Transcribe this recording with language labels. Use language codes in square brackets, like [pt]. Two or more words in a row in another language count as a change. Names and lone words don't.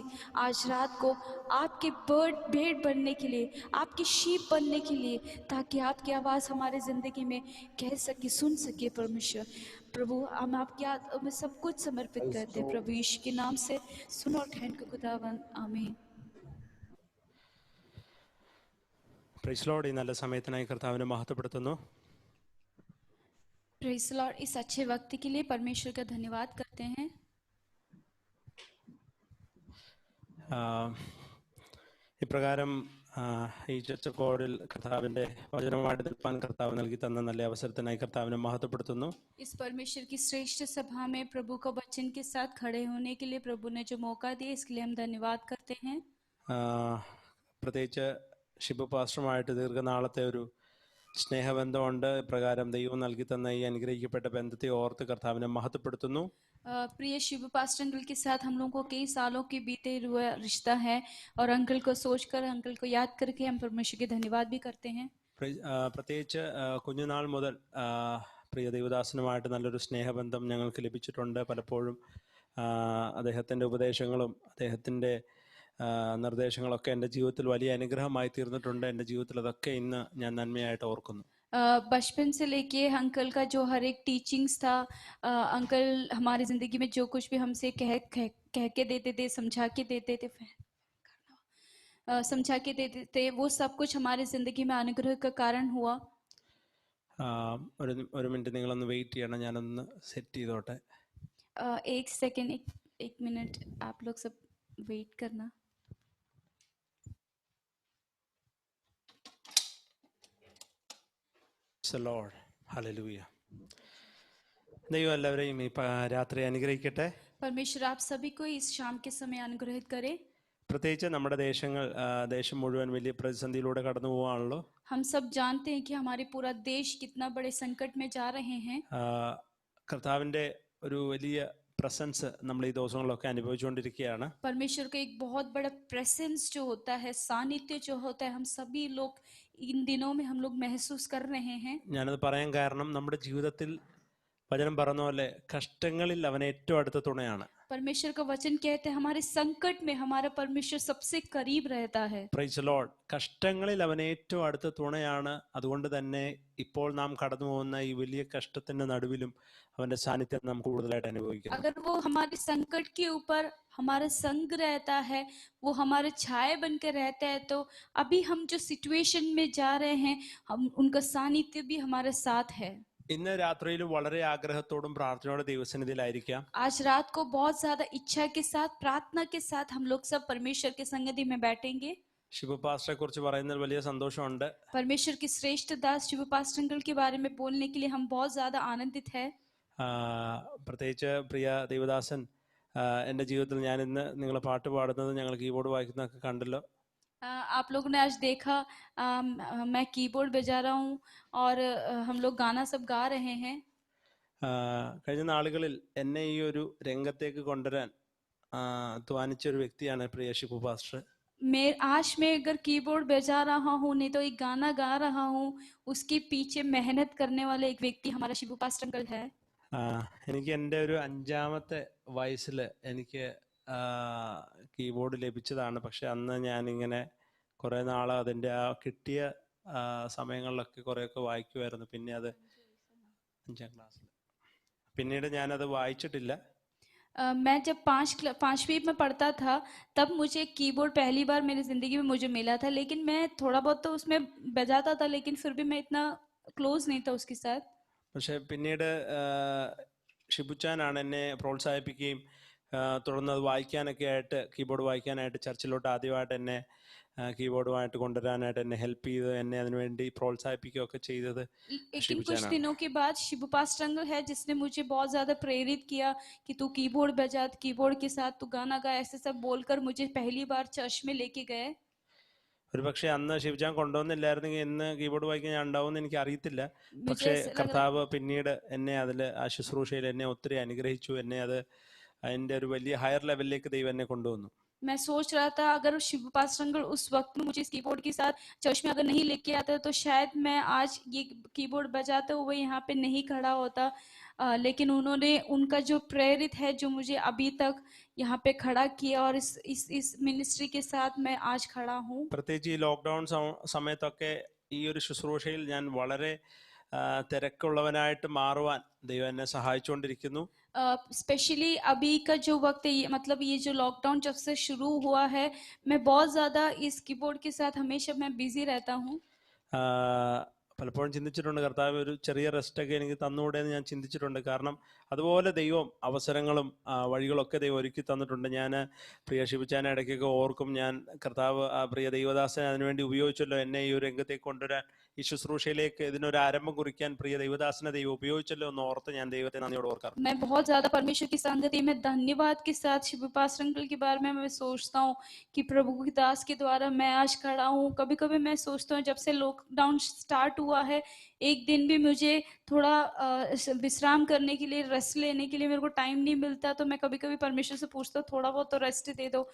[hi] आज रात को आपके भेड़ बनने के लिए, आपकी शीप बनने के लिए, ताकि आपकी आवाज़ हमारे ज़िंदगी में कह सके, सुन सके परमेश्वर। प्रभु हम आपके हाथों में सब कुछ समर्पित करते हैं प्रभु यीशु के नाम से। सुनो ठहर के खुदावन, आमीन। [en] Praise Lord. [ml] ഈ നല്ല സമയത്തിനായി കർത്താവിനെ മഹത്വപ്പെടുത്തുന്നു. [en] Praise Lord, [hi] इस अच्छे वक्त के लिए परमेश्वर का धन्यवाद करते हैं। [ml] ഇപ്രകാരം ഈ ചർച്ചക്കോടിൽ കർത്താവിൻ്റെ വചനമായിട്ട് നിൽപ്പാൻ കർത്താവ് നൽകി തന്ന നല്ല അവസരത്തിനായി കർത്താവിനെ മഹത്വപ്പെടുത്തുന്നു. [hi] इस परमेश्वर की श्रेष्ठ सभा में प्रभु का वचन के साथ खड़े होने के लिए प्रभु ने जो मौका दिया, इसके लिए हम धन्यवाद करते हैं। [ml] പ്രത്യേകിച്ച് ഷിബു പാസ്റ്ററുമായിട്ട് ദീർഘനാളത്തെ ഒരു സ്നേഹബന്ധമുണ്ട്. ഇപ്രകാരം ദൈവം നൽകി തന്ന ഈ അനുഗ്രഹിക്കപ്പെട്ട ബന്ധത്തെ ഓർത്ത് കർത്താവിനെ മഹത്വപ്പെടുത്തുന്നു. [hi] प्रिय शिव पास्टर अंकल के साथ हम लोगों को कई सालों के बीते हुए रिश्ता है, और अंकल को सोचकर, अंकल को याद करके हम परमेश्वर के धन्यवाद भी करते हैं। [ml] പ്രത്യേകിച്ച് കുഞ്ഞുനാൾ മുതൽ പ്രിയ ദൈവദാസനുമായിട്ട് നല്ലൊരു സ്നേഹബന്ധം ഞങ്ങൾക്ക് ലഭിച്ചിട്ടുണ്ട്. പലപ്പോഴും അദ്ദേഹത്തിൻ്റെ ഉപദേശങ്ങളും അദ്ദേഹത്തിൻ്റെ നിർദ്ദേശങ്ങളൊക്കെ എൻ്റെ ജീവിതത്തിൽ വലിയ അനുഗ്രഹമായി തീർന്നിട്ടുണ്ട്. എൻ്റെ ജീവിതത്തിൽ അതൊക്കെ ഇന്ന് ഞാൻ നന്മയായിട്ട് ഓർക്കുന്നു. [hi] बचपन से लेके अंकल का जो हर एक टीचिंग्स था, अंकल हमारी ज़िंदगी में जो कुछ भी हमसे कह के देते थे, समझा के देते थे, वो सब कुछ हमारी ज़िंदगी में अनुग्रह का कारण हुआ। [ml] ഒരു മിനിറ്റ് നിങ്ങളൊന്ന് വെയിറ്റ് ചെയ്യണം, ഞാനൊന്ന് സെറ്റ് ചെയ്തോട്ടെ. [hi] एक सेकेंड, एक मिनट आप लोग सब वेट करना। [en] Lord, hallelujah. [ml] ദൈവം എല്ലാവരെയും ഈ രാത്രി അനുഗ്രഹിക്കട്ടെ. [hi] परमेश्वर आप सभी को इस शाम के समय अनुग्रहित करे। [ml] പ്രത്യേകിച്ച് നമ്മുടെ ദേശം മുഴുവൻ വലിയ പ്രതിസന്ധിയിലൂടെ കടന്നു പോവാണല്ലോ. [hi] हम सब जानते हैं कि हमारे पूरा देश कितना बड़े संकट में जा रहे हैं। [ml] കർത്താവിൻ്റെ ഒരു വലിയ പ്രസൻസ് നമ്മൾ ഈ ദിവസങ്ങളിലൊക്കെ അനുഭവിച്ചുകൊണ്ടിരിക്കുകയാണ്. [hi] परमेश्वर का एक बहुत बड़ा प्रेजेंस जो होता है, सानिध्य जो होता है, हम सभी लोग इन दिनों में हम लोग महसूस कर रहे हैं। [ml] ഞാനത് പറയാൻ കാരണം നമ്മുടെ ജീവിതത്തിൽ വചനം പറഞ്ഞ പോലെ കഷ്ടങ്ങളിൽ അവൻ ഏറ്റവും അടുത്ത തുണയാണ്. [hi] परमेश्वर का वचन कहते हैं हमारे संकट में हमारा परमेश्वर सबसे करीब रहता है. [en] Praise Lord. [ml] കഷ്ടങ്ങളിൽ അവൻ ഏറ്റവും അടുത്ത തുണയാണ്. അതുകൊണ്ട് തന്നെ ഇപ്പോൾ നാം കടന്നു പോകുന്ന ഈ വലിയ കഷ്ടത്തിന്റെ നടുവിലും അവന്റെ സാന്നിധ്യം നാം കൂടുതലായിട്ട് അനുഭവിക്കുന്നു. [hi] अगर वो हमारे संकट के ऊपर हमारा संग रहता है, वो हमारे छाए बनकर रहता है, तो अभी हम जो सिचुएशन में जा रहे हैं हम उनका सानिध्य भी हमारे साथ है. [ml] ഇന്ന് രാത്രിയിൽ വളരെ ആഗ്രഹത്തോടും പ്രാർത്ഥനയോടെ ദൈവസന്നിധിയിലായിരിക്കാം. [hi] आज रात को बहुत ज्यादा इच्छा के साथ प्रार्थना के साथ हम लोग सब परमेश्वर के संगति में बैठेंगे. [ml] ശിവ പാസ്റ്ററെ കുറിച്ച് പറയുന്നതിൽ വലിയ സന്തോഷമുണ്ട്. [hi] परमेश्वर की श्रेष्ठ दास शिव पास्टर अंकल के बारे में बोलने के लिए हम बहुत ज्यादा आनंदित है. [ml] പ്രത്യേകിച്ച് പ്രിയ ദേവദാസൻ, എൻ്റെ ജീവിതത്തിൽ ഞാൻ ഇന്ന് നിങ്ങൾ പാട്ട് പാടുന്നത് ഞങ്ങൾ കീബോർഡ് വായിക്കുന്നതൊക്കെ കണ്ടല്ലോ. [hi] आप लोगों ने आज देखा मैं कीबोर्ड बजा रहा हूँ और हम लोग गाना सब गा रहे हैं. [ml] കഴിഞ്ഞ നാളുകളിൽ എന്നെ ഈ ഒരു രംഗത്തേക്ക് കൊണ്ടുവരാൻ അധ്വാനിച്ച ഒരു വ്യക്തിയാണ് പ്രിയ ഷിബു പാസ്റ്റർ. [hi] आज मैं अगर कीबोर्ड बजा रहा हूँ नहीं तो एक गाना गा रहा हूँ, उसके पीछे मेहनत करने वाले एक व्यक्ति हमारा शिबू पास्टर अंकल है. [ml] എനിക്ക് എൻ്റെ ഒരു 5ാമത്തെ വയസ്സിൽ എനിക്ക് കീബോർഡ് ലഭിച്ചതാണ്. പക്ഷെ അന്ന് ഞാനിങ്ങനെ കുറേ നാൾ അതിൻ്റെ ആ കിട്ടിയ സമയങ്ങളിലൊക്കെ കുറേയൊക്കെ വായിക്കുമായിരുന്നു. പിന്നെ അത് 5ാം ക്ലാസ്സിൽ പിന്നീട് ഞാനത് വായിച്ചിട്ടില്ല. [hi] मैं जब 5वीं में पढ़ता था तब मुझे कीबोर्ड पहली बार मेरी ज़िंदगी में मुझे मिला था, लेकिन मैं थोड़ा बहुत तो उसमें बजाता था, लेकिन फिर भी मैं इतना क्लोज नहीं था उसके साथ. [ml] പക്ഷെ പിന്നീട് ഷിബുച്ചാനാണ് എന്നെ പ്രോത്സാഹിപ്പിക്കുകയും തുടർന്ന് അത് വായിക്കാനൊക്കെ ആയിട്ട് കീബോർഡ് വായിക്കാനായിട്ട് ചർച്ചിലോട്ട് ആദ്യമായിട്ട് എന്നെ കീബോർഡുമായിട്ട് കൊണ്ടുവരാനായിട്ട് എന്നെ ഹെൽപ്പ് ചെയ്ത് എന്നെ അതിനുവേണ്ടി പ്രോത്സാഹിപ്പിക്കുകയൊക്കെ ചെയ്തത്. [hi] लेकिन कुछ दिनों के बाद शिबू पास्टर अंकल है जिसने मुझे बहुत ज़्यादा प्रेरित किया कि तू कीबोर्ड बजा, कीबोर्ड के साथ तू गाना गा, ऐसे सब बोलकर मुझे पहली बार चर्च में लेके गए. [ml] ഒരു പക്ഷേ അന്ന് ശിവജാൻ കൊണ്ടുവന്നില്ലായിരുന്നെങ്കിൽ ഇന്ന് കീബോർഡ് വായിക്കാൻ ഞാൻ ഉണ്ടാവുമെന്ന് എനിക്ക് അറിയത്തില്ല. പക്ഷേ കർത്താവ് പിന്നീട് എന്നെ അതിൽ ആ ശുശ്രൂഷയിൽ എന്നെ ഒത്തിരി അനുഗ്രഹിച്ചു. എന്നെ അത് അതിൻ്റെ ഒരു വലിയ [en] higher levelilekku [ml] ദൈവം എന്നെ കൊണ്ടുവന്നു. [hi] मैं सोच रहा था अगर शिव पास्टर अंकल उस वक्त में मुझे इस कीबोर्ड के साथ चर्च में अगर नहीं लेके आते तो शायद मैं आज ये कीबोर्ड बजाते हुए यहाँ पे नहीं खड़ा होता. लेकिन उन्होंने उनका जो प्रेरित है जो मुझे अभी तक यहाँ पे खड़ा किया और इस मिनिस्ट्री के साथ मैं आज खड़ा हूँ. [ml] പ്രത്യേകിച്ച് ഈ ലോക്ക്ഡൗൺ സമയത്തൊക്കെ ഈ ഒരു ശുശ്രൂഷയിൽ ഞാൻ വളരെ തിരക്കുള്ളവനായിട്ട് മാറുവാൻ ദൈവം എന്നെ സഹായിച്ചുകൊണ്ടിരിക്കുന്നു. [hi] स्पेशली अभी का जो वक्त है मतलब ये जो लॉकडाउन जब से शुरू हुआ है मैं बहुत ज़्यादा इस कीबोर्ड के साथ हमेशा मैं बिजी रहता हूँ. [ml] പലപ്പോഴും ചിന്തിച്ചിട്ടുണ്ട്, കർത്താവ് ഒരു ചെറിയ റെസ്റ്റൊക്കെ എനിക്ക് തന്നുകൂടെ എന്ന് ഞാൻ ചിന്തിച്ചിട്ടുണ്ട്. കാരണം അതുപോലെ ദൈവം അവസരങ്ങളും വഴികളൊക്കെ ദൈവം ഒരുക്കി തന്നിട്ടുണ്ട്. ഞാൻ പ്രിയ ശിവച്ചാനെ ഇടയ്ക്കൊക്കെ ഓർക്കും, ഞാൻ കർത്താവ് പ്രിയ ദൈവദാസനെ അതിനുവേണ്ടി ഉപയോഗിച്ചല്ലോ, എന്നെ ഈ ഒരു രംഗത്തേക്ക് കൊണ്ടുവരാൻ, ഈ ശുശ്രൂഷയിലേക്ക് ഇതിനൊരു ആരംഭം കുറിക്കാൻ പ്രിയ ദൈവദാസനെ ദൈവം ഉപയോഗിച്ചല്ലോ എന്ന് ഓർത്ത് ഞാൻ ദൈവത്തെ നന്ദിയോട് ഓർക്കാറുണ്ട്. [hi] मैं बहुत ज़्यादा परमेश्वर की संगति में धन्यवाद के साथ शिव पास्टर अंकल के बारे में मैं सोचता हूँ कि प्रभु की दास के द्वारा मैं आज खड़ा हूँ. कभी कभी मैं सोचता हूँ जब से लॉकडाउन स्टार्ट हुआ है एक दिन भी मुझे थोड़ा विश्राम करने के लिए रेस्ट लेने के लिए मेरे को टाइम नहीं मिलता, तो मैं कभी कभी परमेश्वर से पूछता हूँ थोड़ा बहुत तो रेस्ट दे दो.